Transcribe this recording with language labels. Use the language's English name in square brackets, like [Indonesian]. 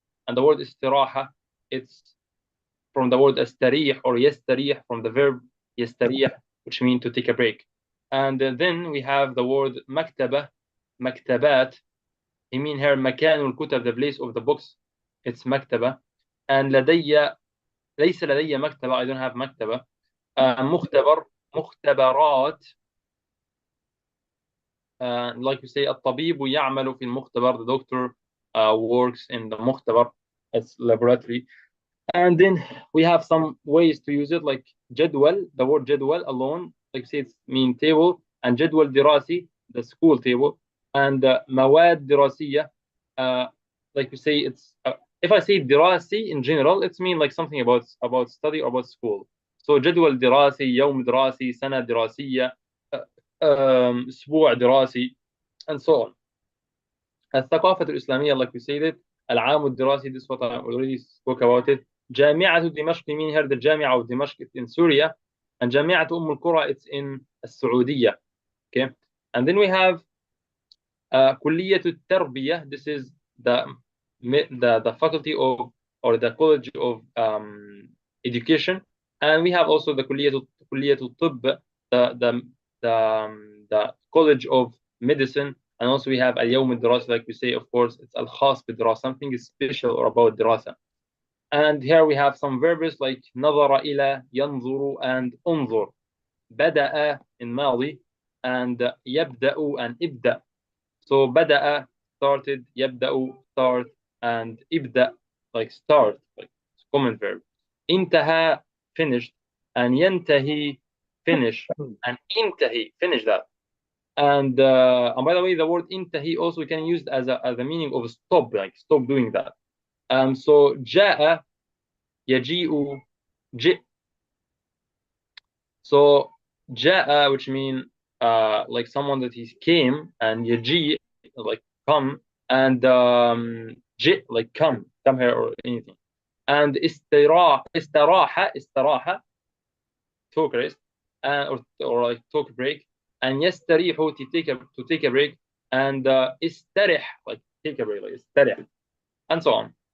[English] And the word استراحة, it's from the word استريح or يستريح, from the verb يستريح, which means to take a break. And then we have the word مكتبة, مكتبات. I mean here [Arabic] مكان الكتب, [English] the place of the books, it's مكتبة. [Arabic] And لدي, ليس لدي مكتبة, [English] I don't have [Arabic] مكتبة. مختبر, مختبرات. [English] Like we say, [Arabic] الطبيب يعمل في المختبر, [English] the doctor works in the مختبر, it's laboratory. And then we have some ways to use it, like جدول, the word جدول alone, like say it's mean table. And [Arabic] جدول دراسي, [English] the school table. And [Arabic] مواد دراسية, [English] like we say, it's if I say دراسي in general, it's mean like something about study or about school. [Arabic] So جدول دراسي, يوم دراسي, سنة دراسية, أسبوع دراسي, [English] and so on. [Arabic] الثقافة الإسلامية, [English] like we said it. [Arabic] العام الدراسي, [English] this is what I already spoke about it. [Arabic] جامعة دمشق, [English] mean here the جامعة of Dimashq, it's in Syria. And [Arabic] جامعة القرى, [English] it's in السعودية. Okay. And then we have [Arabic] كلية التربية, [English] this is the faculty of or the college of education, and we have also the [Arabic] كلية الطب, [English] the college of medicine, and also we have [Arabic] اليوم الدراسي, [English] like we say, of course, it's [Arabic] الخاص بالدراسة, [English] something is special or about دراسة. And here we have some verbs like [Arabic] نظر إلى, [English] ينظر, and انظر. [Arabic] بدأ in ماضي, and يبدأ and ابدأ. [English] So بدأ, started, يبدأ, start, and ابدأ, like start, like common verb. انتهى, finished, and ينتهي, finish, and انتهي, finish that. And by the way, the word انتهي also we can use it as a meaning of stop, like stop doing that. [Arabic] So جاء, يجيء, جئ. [English] So جاء, which means like someone that he came, and يجيء, like come, and جئ, like come here or anything. And استراح, took rest, or like took a break, and يستريح, to take a break, and استرح, like take a break, like استرح, and so on.